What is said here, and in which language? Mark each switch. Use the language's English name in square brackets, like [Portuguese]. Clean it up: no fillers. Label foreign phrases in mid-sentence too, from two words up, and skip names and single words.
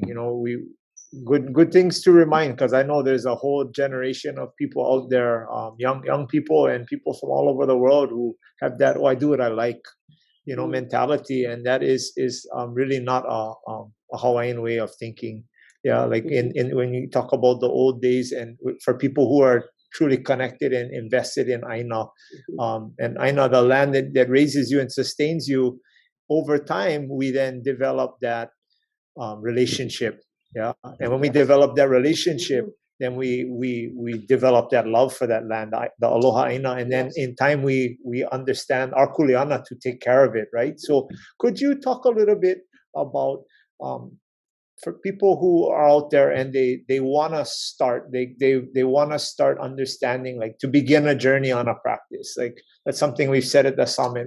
[English] We good things to remind, because I know there's a whole generation of people out there, young people and people from all over the world who have that I do what I like, mentality, and that is really not a Hawaiian way of thinking. Yeah, like in when you talk about the old days, and for people who are truly connected and invested in ʻāina, and ʻāina, the land that raises you and sustains you. Over time, we then develop that relationship. Yeah, and when we develop that relationship, then we develop that love for that land, the [Hawaiian] aloha ʻāina, [English] and then in time we understand our kuleana to take care of it, right? So could you talk a little bit about for people who are out there and they want to start, they want to start understanding, like to begin a journey on a practice, like that's something we've said at the summit.